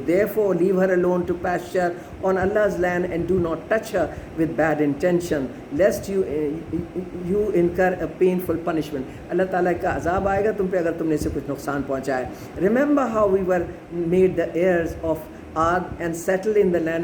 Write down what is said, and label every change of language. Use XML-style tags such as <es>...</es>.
<en>Therefore, leave her alone to pasture on Allah's land and do not touch her with bad intention, lest you incur a painful punishment.</en> <ur>Allah Ta'ala کا عذاب آئے گا تم پہ اگر تم نے اسے کچھ نقصان پہنچایا.</ur> <en>Remember how we were made the heirs of Aad and settled in the land.</en>